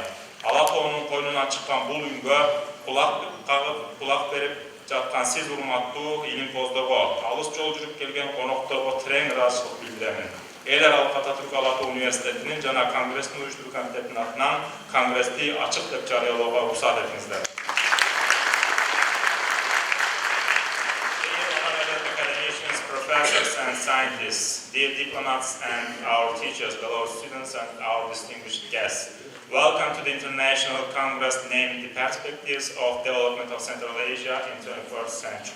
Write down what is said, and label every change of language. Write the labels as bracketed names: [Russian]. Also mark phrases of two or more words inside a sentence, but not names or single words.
[Kyrgyz] Алатоонун койнунан чыккан бул үнгө кулак берип жаткан сиз урматтуу Илим Поздорго, алыс жол жүрүп келген конокторго терең ыраазычылык билдиремин. Эл аралык Ататүрк-Алато университетинин жана конгресстин уюштуруу комитетинин атынан конгрессти ачык деп жарыялоого уруксат этиңиздер. [English] Professors and scientists, dear diplomats and our teachers, fellow students and our distinguished guests. Welcome to the International Congress named The Perspectives of Development of Central Asia in 21st Century.